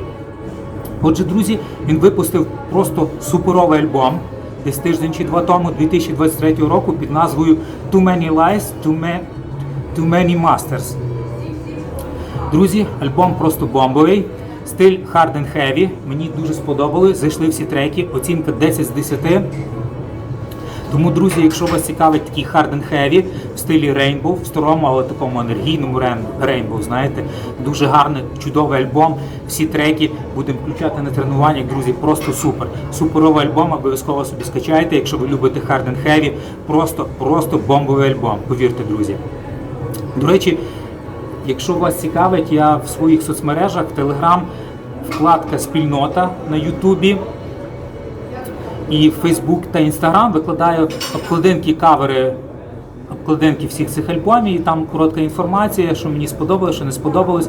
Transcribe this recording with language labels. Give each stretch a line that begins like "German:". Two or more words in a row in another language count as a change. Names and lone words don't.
Ukrainian: Отже, друзі, він випустив просто суперовий альбом десь тиждень чи два тому, 2023 року, під назвою Too Many Lies, Too Many Masters. Друзі, альбом просто бомбовий, стиль
English: hard and heavy,
Ukrainian: мені дуже сподобалось, зайшли всі треки, оцінка 10 з 10. Тому, друзі, якщо вас цікавить такий
English: hard and heavy
Ukrainian: в стилі Rainbow, в старому, але такому енергійному Rainbow, знаєте, дуже гарний, чудовий альбом, всі треки будемо включати на тренуваннях, друзі, просто супер. Суперовий альбом, обов'язково собі скачайте, якщо ви любите
English: hard and heavy,
Ukrainian: просто бомбовий альбом, повірте, друзі. До речі, якщо вас цікавить, я в своїх соцмережах, в Telegram, вкладка «Спільнота» на Ютубі, і Facebook та Instagram викладаю обкладинки, кавери, обкладинки всіх цих альбомів, і там коротка інформація, що мені сподобалось, що не сподобалось.